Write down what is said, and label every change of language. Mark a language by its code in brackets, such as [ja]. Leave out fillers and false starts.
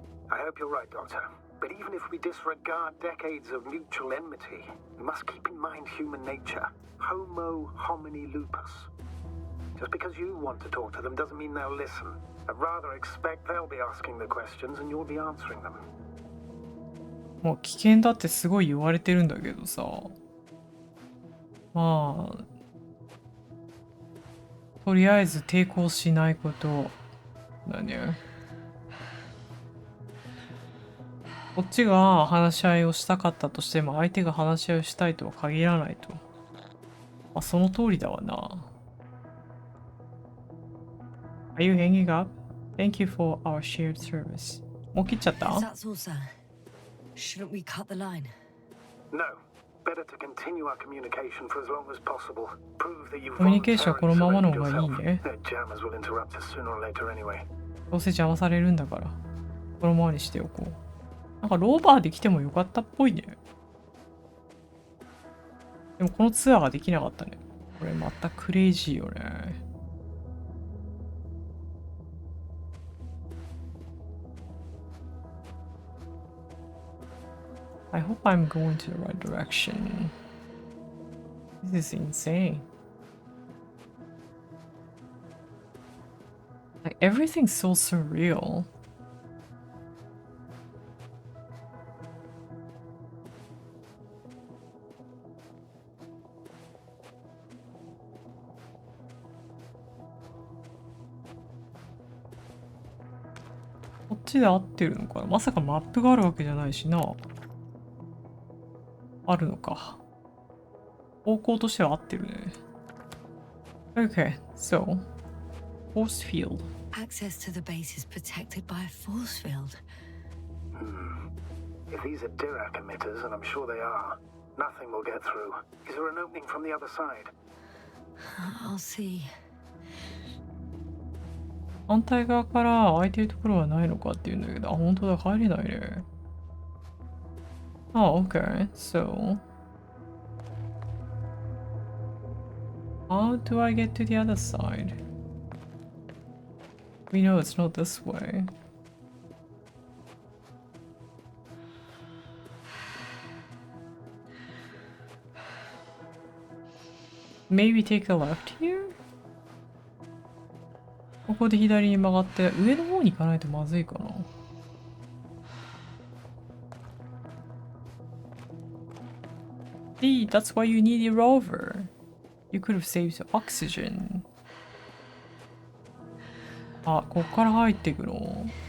[en] I hope you're right, Doctor. But even if we disregard decades of mutual enmity, we must keep in mind human nature. [la] Homo homini lupus. [en] Just because you want to talk to them doesn't mean they'll listen. I'd rather expect they'll be asking the questions and you'll be answering them. [ja] もう危険だってすごい言われてるんだけどさ。まあ、とりあえず抵抗しないことだね。こっちが話し合いをしたかったとしても相手が話し合いをしたいとは限らないと。まあ、その通りだわな。 [en] Are you hanging up? Thank you for our shared service. [ja] もう切っちゃった？ [en] That's all, sir. Shouldn't we cut the line? No. Better to continue our communication for as long as possible. Prove that you've [ja] コミュニケーションはこのままの方がいい [en] voluntarily [ja] ね。 [en] surrendered yourself. Their jammers will interrupt us sooner or later anyway. [ja] どうせ邪魔されるんだから。このままにしておこう。なんかローバーで来てもよかったっぽいね。でもこのツアーができなかったね。これまたクレイジーよね。 [en] I hope I'm going to the right direction. This is insane. Like everything's so surreal. [ja] こっちで合ってるのかな？まさかマップがあるわけじゃないしな。あるのか。方向としては合ってるね。 [en] Okay, so force field. Access to the base is protected by a force field. If these are Dirac emitters, and I'm sure they are, nothing will get through. Is there an opening from the other side? I'll see. [ja] 反対側から空いてるところはないのかっていうんだけど、あ、本当だ、入れないね。 [en] Oh, okay. So, how do I get to the other side? We know it's not this way. Maybe take a left here? [ja] ここで左に曲がって上の方に行かないとまずいかな。 [en] See, that's why you need a rover. You could have saved oxygen. [ja] あ、こっから入っていくの？